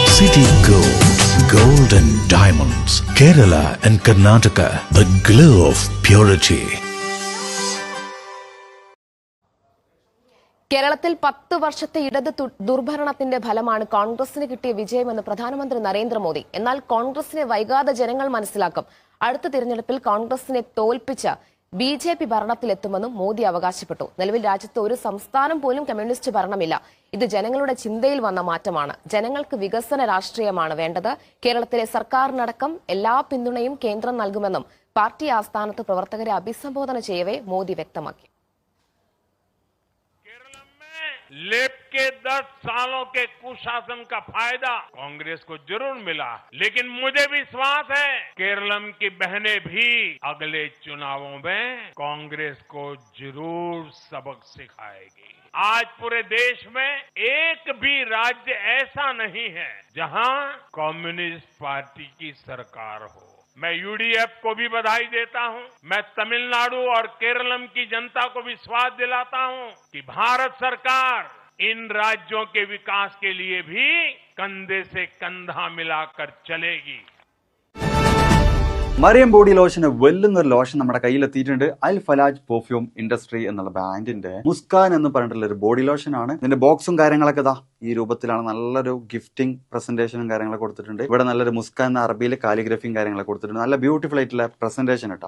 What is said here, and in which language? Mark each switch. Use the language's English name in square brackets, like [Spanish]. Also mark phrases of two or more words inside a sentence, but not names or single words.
[English] City Gold and Diamonds, Kerala and Karnataka, the glow of purity. [Malayalam] കേരളത്തിൽ 10 വർഷത്തെ ഇടത് ദുർഭരണത്തിന്റെ ഫലമാണ് കോൺഗ്രസിന് കിട്ടിയ വിജയമെന്ന് പ്രധാനമന്ത്രി നരേന്ദ്രമോദി. എന്നാൽ കോൺഗ്രസിനെ വൈകാതെ ജനങ്ങൾ മനസ്സിലാക്കും. അടുത്ത തിരഞ്ഞെടുപ്പിൽ കോൺഗ്രസിനെ തോൽപ്പിച്ച ബിജെപി ഭരണത്തിലെത്തുമെന്നും മോദി അവകാശപ്പെട്ടു. നിലവിൽ രാജ്യത്ത് ഒരു സംസ്ഥാനം പോലും കമ്മ്യൂണിസ്റ്റ് ഭരണമില്ല. ഇത് ജനങ്ങളുടെ ചിന്തയിൽ വന്ന മാറ്റമാണ്. ജനങ്ങൾക്ക് വികസന രാഷ്ട്രീയമാണ് വേണ്ടത്. കേരളത്തിലെ സർക്കാരിനടക്കം എല്ലാ പിന്തുണയും കേന്ദ്രം നൽകുമെന്നും പാർട്ടി ആസ്ഥാനത്ത് പ്രവർത്തകരെ അഭിസംബോധന ചെയ്യവേ മോദി വ്യക്തമാക്കി. [Hindi] लेप के 10 सालों के कुशासन का फायदा कांग्रेस को जरूर मिला, लेकिन मुझे विश्वास है केरलम की बहनें भी अगले चुनावों में कांग्रेस को जरूर सबक सिखाएगी। आज पूरे देश में एक भी राज्य ऐसा नहीं है जहां कम्युनिस्ट पार्टी की सरकार हो। मैं यूडीएफ को भी बधाई देता हूं। मैं तमिलनाडु और केरलम की जनता को विश्वास दिलाता हूं कि भारत सरकार इन राज्यों के विकास के लिए भी कंधे से कंधा मिलाकर चलेगी। [Malayalam] മറിയം ബോഡി ലോഷന് വെല്ലുന്നൊരു ലോഷൻ നമ്മുടെ കയ്യിലെത്തിയിട്ടുണ്ട്. അൽ ഫലാജ് പെർഫ്യൂം ഇൻഡസ്ട്രി എന്നുള്ള ബ്രാൻഡിന്റെ മുസ്കാൻ എന്ന് പറഞ്ഞിട്ടുള്ള ഒരു ബോഡി ലോഷൻ ആണ്. ഇതിന്റെ ബോക്സും കാര്യങ്ങളൊക്കെ ഇതാ ഈ രൂപത്തിലാണ്. നല്ലൊരു [English] gifting presentationനും [Malayalam] കാര്യങ്ങളൊക്കെ കൊടുത്തിട്ടുണ്ട്. ഇവിടെ നല്ലൊരു മുസ്കാൻ എന്ന അറബിയിലെ കാലിഗ്രഫിയും കാര്യങ്ങളൊക്കെ കൊടുത്തിട്ടുണ്ട്. നല്ല ബ്യൂട്ടിഫുൾ ആയിട്ടുള്ള പ്രസന്റേഷൻ കേട്ടോ.